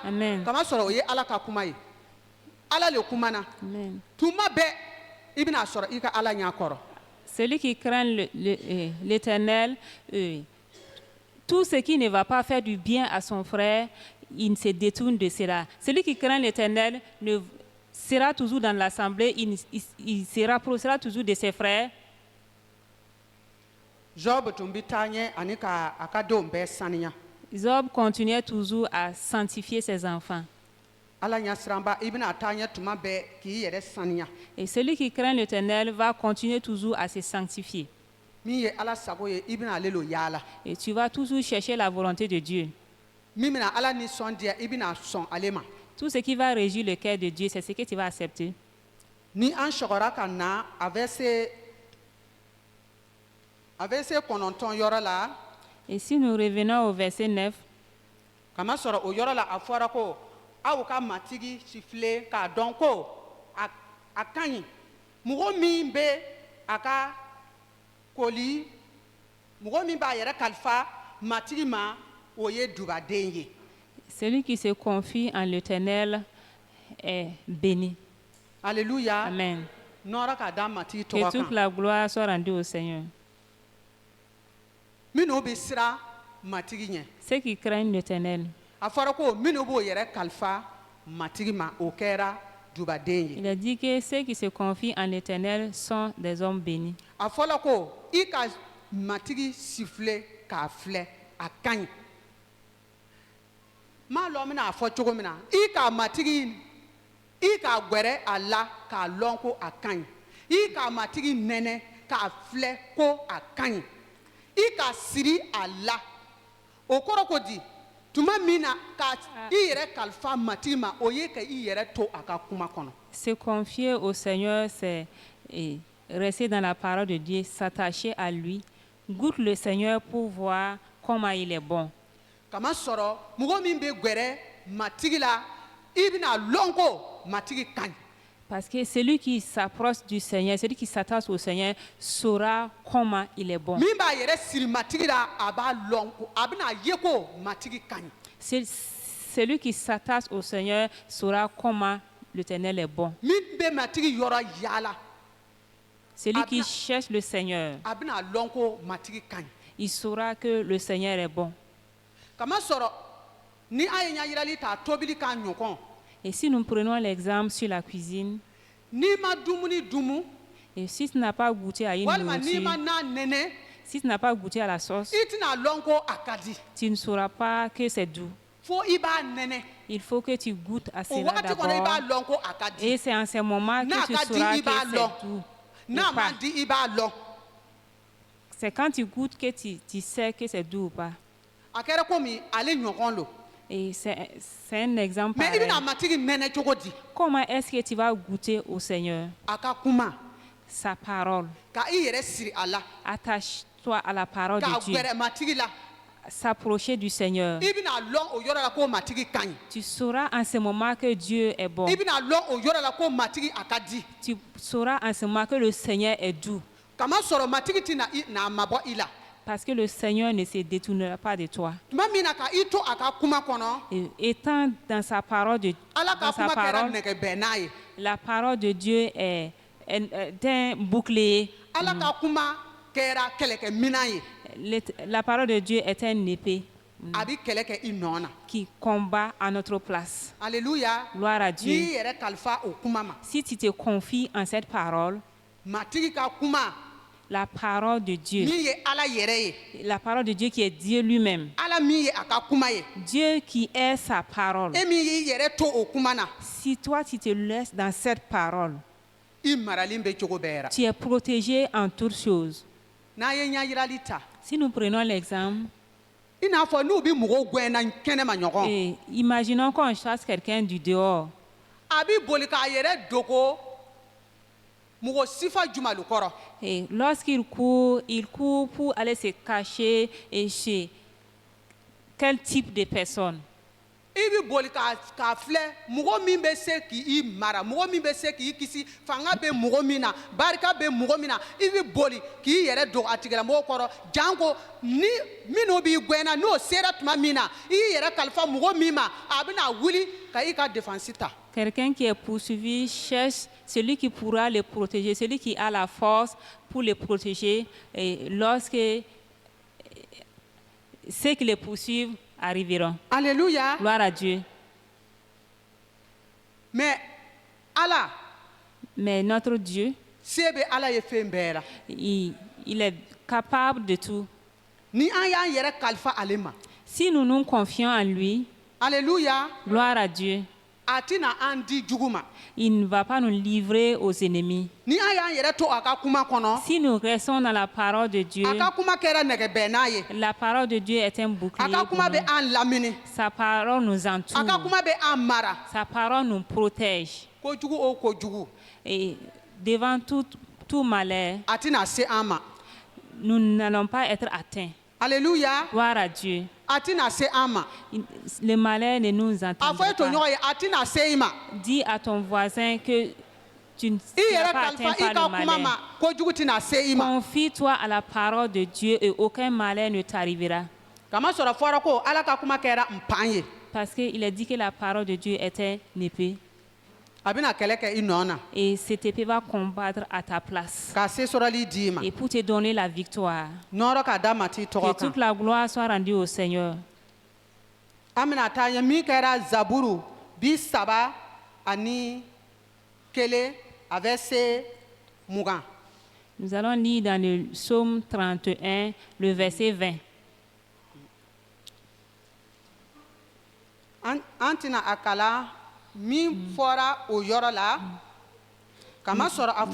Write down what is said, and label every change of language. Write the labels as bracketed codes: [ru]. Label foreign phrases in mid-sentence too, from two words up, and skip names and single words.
[bm] Amen. Kamasɔrɔ o ye Ala ka kuma ye Ala le kumana Amen. tuma bɛɛ I bɛna sɔrɔ I ka Ala ɲɛ kɔrɔ. [fr] Celui qui craint l'Éternel, tout ce qui ne va pas faire du bien à son frère, il se détourne de cela. Celui qui craint l'Éternel sera toujours dans l'assemblée, il se rapprochera toujours de ses frères. [bm] Job tun bɛ taa ɲɛ ani ka a ka denw bɛɛ saniya. [fr] Job continuait toujours à sanctifier ses enfants. [bm] Ala ɲɛsiranba I bɛna taa ɲɛ tuma bɛɛ k'i yɛrɛ saniya. [fr] Et celui qui craint l'Éternel va continuer toujours à se sanctifier. [bm] Min ye Ala sago ye I bɛna ale lo yaala. [fr] Et tu vas toujours chercher la volonté de Dieu. [bm] Min bɛna Ala nisɔndiya I bɛna sɔn ale ma. [fr] Tout ce qui va régir le cœur de Dieu, c'est ce que tu vas accepter. [bm] Ni an sɔgɔra ka na a bɛ se 9 yɔrɔ la [fr] Et si nous revenons au verset 9, [bm] kamasɔrɔ o yɔrɔ la a fɔra ko aw ka matigi sifile k'a dɔn ko a ka ɲi mɔgɔ min bɛ a ka koli mɔgɔ min b'a yɛrɛ kalifa matigi ma o ye dubaden ye. [fr] celui qui se confie en l'Éternel est béni. Alléluia. Amen. [bm] Nɔrɔ ka da matigi [fr] Que [bm] tɔgɔ [fr] toute [bm] kan. [fr] la gloire soit rendue au Seigneur. [bm] Minnu bɛ siran matigi ɲɛ. [fr] Ceux qui craignent l'Éternel. [bm] A fɔra ko minnu b'o yɛrɛ kalifa matigi ma o kɛra dubaden ye. [fr] Il a dit que ceux qui se confient en l'Éternel sont des hommes bénis. [bm] A fɔla ko I ka matigi sifile k'a filɛ a ka ɲi. M'a lɔn bɛna a fɔ cogo min na I ka matigi I ka gwɛrɛ a la k'a lɔn ko a ka ɲi. I ka matigi nɛnɛ k'a filɛ ko a ka ɲi. I ka siri a la o kɔrɔ ko di tuma min na ka I yɛrɛ kalifa matigi ma o ye ka I yɛrɛ to a ka kuma kɔnɔ. [fr] Se confier au Seigneur, c'est rester dans la parole de Dieu, s'attacher à lui. Goûte le Seigneur pour voir comment il est bon. [bm] Kamasɔrɔ mɔgɔ min bɛ gwɛrɛ matigi la I bɛna lɔn ko matigi ka ɲi. [fr] Parce que celui qui s'approche du Seigneur, celui qui s'attache au Seigneur, saura comment il est bon. [bm] Min b'a yɛrɛ siri matigi la a b'a lɔn ko a bɛna ye ko matigi ka ɲi. [fr] Celui qui s'attache au Seigneur saura comment l'Éternel est bon. [bm] Min bɛ matigi yɔrɔ yaala [fr] Celui qui cherche le Seigneur, [bm] a bɛna lɔn ko matigi ka ɲi. [fr] il saura que le Seigneur est bon. [bm] Kamasɔrɔ ni a ye ɲɛ yirali ta tobili k'a ɲɔgɔn [fr] Et si nous prenons l'exemple sur la cuisine, [bm] n'i ma dumuni dumu [fr] et si tu n'as pas goûté à une [bm] walima n'i ma [fr] nourriture, [bm] na nɛnɛ [fr] si tu n'as pas goûté à la sauce, [bm] I tɛna lɔn ko a ka di [fr] tu ne sauras pas que c'est doux. [bm] fo I b'a nɛnɛ [fr] Il faut que tu goûtes à [bm] o [fr] cela [bm] wagati kɔnɔ I b'a [fr] d'abord. [bm] lɔn ko a ka di [fr] Et c'est en ce moment [bm] n'a [fr] que tu [bm] ka di [fr] sauras [bm] I b'a [fr] que [bm] lɔn [fr] c'est doux. [bm] n'a [fr] ou [bm] ma [fr] pas. [bm] di I b'a lɔn. [fr] C'est quand tu goûtes que tu sais que c'est doux ou pas. [bm] A kɛra komi ale ɲɔgɔn lo [fr] Et c'est un exemple [bm] mais I [fr] pareil. [bm] bɛna matigi nɛnɛ cogo di [fr] Comment est-ce que tu vas goûter au Seigneur? [bm] a ka kuma [fr] Sa parole. [bm] ka I yɛrɛ siri a la [fr] Attache-toi à la parole [bm] k'a [fr] de Dieu. [bm] gwɛrɛ matigi la [fr] S'approcher du Seigneur. [bm] I bɛna lɔn o yɔrɔ la ko matigi ka ɲi. [fr] Tu sauras en ce moment que Dieu est bon. [bm] I bɛna lɔn o yɔrɔ la ko matigi a ka di. [fr] Tu sauras en ce moment que le Seigneur est doux. [bm] Kamasɔrɔ matigi tɛna n'a mabɔ I la. [fr] Parce que le Seigneur ne se détournera pas de toi. [bm] Tuma min na ka I to a ka kuma kɔnɔ [fr] Et étant dans sa parole, [bm] Ala ka [fr] dans sa [bm] kuma kɛra [fr] parole, [bm] nɛgɛbɛn n'a ye. [fr] la parole de Dieu est un bouclier. [bm] Ala ka kuma kɛra kɛlɛkɛminan ye. [fr] La parole de Dieu est un épée [bm] A bɛ kɛlɛ kɛ I nɔ na. [fr] qui combat à notre place. [bm] Alléluia. [fr] Gloire à [bm] N'i [fr] Dieu. [bm] yɛrɛ kalifa o kuma ma [fr] Si tu te confies en cette parole, [bm] matigi ka kuma [fr] La parole de Dieu. [bm] min ye ala yɛrɛ ye [fr] La parole de Dieu qui est Dieu lui-même. [bm] ala min ye a ka kuma ye [fr] Dieu qui est sa parole. [bm] e min y'i yɛrɛ to o kuma na [fr] Si toi tu te laisses dans cette parole, [bm] i maralen bɛ cogo bɛɛ ra [fr] tu es protégé en toutes choses. [bm] n'a ye ɲɛ yirali ta [fr] Si nous prenons l'exemple, [bm] i n'a fɔ n'u bi mɔgɔw gwɛnna kɛnɛma ɲɔgɔn [fr] et imaginons qu'on chasse quelqu'un du dehors. [bm] a bi boli k'a yɛrɛ dogo mɔgɔ sifa jumalu kɔrɔ [fr] Et lorsqu'il court pour aller se cacher et chez quel type de personne? [bm] i bi boli k'a filɛ mɔgɔ min bɛ se k'i mara mɔgɔ min bɛ se k'i kisi fanga bɛ mɔgɔ min na barika bɛ mɔgɔ min na i bi boli k'i yɛrɛ dogo a tigilamɔgɔ kɔrɔ janko ni minnu b'i gwɛnna n'o sera tuma min na i y'i yɛrɛ kalifa mɔgɔ min ma a bɛna wuli ka i ka défense ta [fr] Quelqu'un qui est poursuivi cherche celui qui pourra le protéger, celui qui a la force pour le protéger. Et lorsque ceux qui le poursuivent arriveront. [bm] alléluia [fr] Gloire à Dieu. [bm] mais ala [fr] Mais notre Dieu, [bm] se bɛ ala ye fɛn bɛɛ la [fr] il est capable de tout. [bm] ni an y'an yɛrɛ kalifa ale ma [fr] Si nous nous confions en lui, [bm] alléluia [fr] gloire à Dieu, [bm] a tɛna an di jugu ma [fr] il ne va pas nous livrer aux ennemis. [bm] ni an y'an yɛrɛ to a ka kuma kɔnɔ [fr] Si nous restons dans la parole de Dieu, [bm] a ka kuma kɛra nɛgɛbɛnna ye [fr] la parole de Dieu est un [bm] a [fr] bouclier. [bm] ka [fr] pour [bm] kuma bɛ [fr] nous. [bm] an lamini [fr] Sa parole nous [bm] a ka [fr] entoure. [bm] kuma bɛ an mara [fr] Sa parole nous protège. [bm] kojugu o kojugu [fr] Et devant tout malheur, [bm] a tɛna se an ma [fr] nous n'allons pas être atteints. [bm] alléluia [fr] Gloire à Dieu. [bm] a tɛna se an ma [fr] Le malheur ne nous [bm] a [fr] entend [bm] fɔ e [fr] pas. [bm] toɲɔgɔn ye a tɛna se i ma [fr] Dis à ton voisin que tu ne [bm] i [fr] seras [bm] yɛrɛ [fr] pas [bm] kalifa [fr] atteint [bm] i [fr] par [bm] ka [fr] le [bm] kuma ma [fr] malheur. [bm] kojugu tɛna se i ma [fr] Confie-toi à la parole de Dieu et aucun malheur ne t'arrivera. [bm] kamasɔrɔ fɔra ko ala ka kuma kɛra npan ye [fr] Parce qu'il est dit que la parole de Dieu était une épée. [bm] a bɛna kɛlɛ kɛ i nɔ na [fr] Et cette épée va combattre à ta place. [bm] k'a se sɔrɔli d'i ma [fr] Et pour te donner la victoire. [bm] nɔrɔ k'a da ma t'i [fr] Que [bm] tɔgɔ [fr] toute [bm] kan [fr] la gloire soit rendue au Seigneur. [bm] an bɛna taa ɲɛ min kɛra zaburu 31 a bɛ se 20 [fr] Nous allons lire dans le psaume 31, le verset 20. [bm] an tɛna a kala min fɔra o yɔrɔ la kamasɔrɔ a